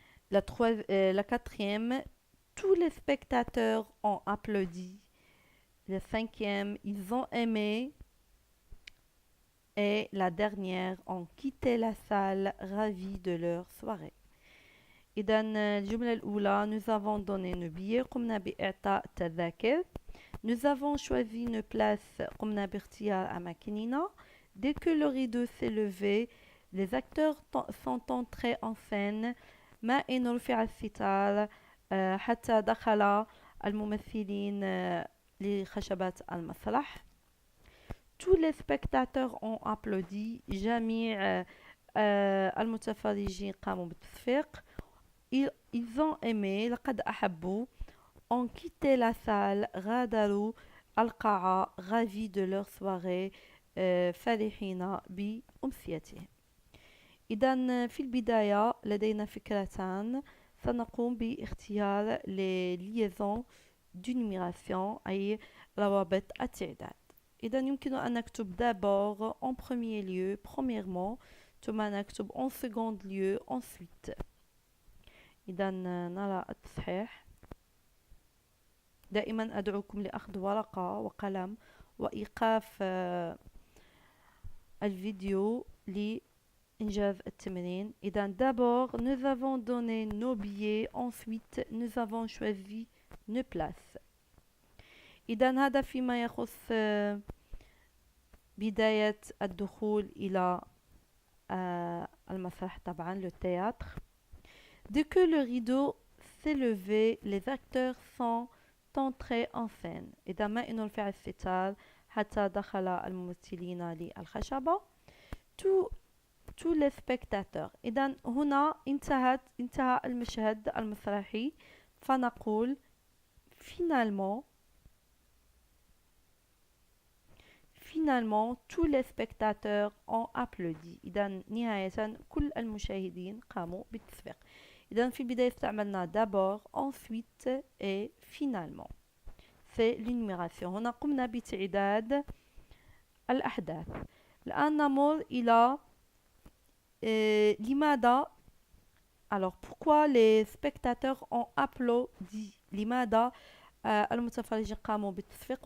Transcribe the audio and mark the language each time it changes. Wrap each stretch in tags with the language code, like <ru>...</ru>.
<fr>La quatrième, tous les spectateurs ont applaudi. La cinquième, ils ont aimé. Et la dernière, ont quitté la salle ravis de leur soirée.</fr> <ar>إذن الجملة الأولى</ar> <fr>nous avons donné nos billets</fr> <ar>قمنا بإعطاء تذاكر.</ar> <fr>Nous avons choisi nos places</fr> <ar>قمنا باختيار أماكننا.</ar> <fr>Dès que le rideau s'est levé, les acteurs sont entrés en scène.</fr> <ar>ما إن رفع الستار حتى دخل الممثلين لخشبة المسرح.</ar> <fr>Tous les spectateurs ont applaudi.</fr> <ar>جميع المتفرجين قاموا بالتصفيق.</ar> <fr>Ils ont aimé</fr> <ar>لقد أحبوا.</ar> <fr>Ont quitté la salle</fr> <ar>غادروا القاعة</ar> <fr>ravis de leur soirée</fr> <ar>فرحين بأمسيتهم. إذن في البداية لدينا فكرتان، سنقوم باختيار</ar> <fr>les liaisons d'énumération</fr> <ar>أي روابط التعداد. إذن يمكن أن نكتب</ar> <fr>d'abord en premier lieu premièrement،</fr> <ar>ثم نكتب</ar> <fr>en second lieu ensuite.</fr> <ar>إذن نرى التصحيح. دائما أدعوكم لأخذ ورقة وقلم وإيقاف الفيديو لإنجاز التمرين.</ar> <fr>إذن d'abord nous avons donné nos billets, ensuite nous avons choisi nos places.</fr> <ar>إذن هذا فيما يخص بداية الدخول إلى المسرح طبعا le théâtre.</ar> <fr>Dès que le rideau s'est levé, les acteurs sont entrés en scène.</fr> <ar>إذا ما إنه رفع الستار حتى دخل الممثلين للخشبة.</ar> <fr>tous les spectateurs.</fr> <ar>إذا هنا انتهى المشهد المسرحي، فنقول</ar> <fr>finalement tous les spectateurs ont applaudi.</fr> <ar>إذا نهاية كل المشاهدين قاموا بالتصفيق. إذا في البداية استعملنا</ar> <fr>d'abord, ensuite et finalement. C'est l'énumération.</fr> <ar>هنا قمنا بتعداد الأحداث. الآن نمر إلى لماذا.</ar> <fr>Alors pourquoi les spectateurs ont applaudi.</fr> <ar>لماذا المتفرجين قاموا بالتصفيق.</ar>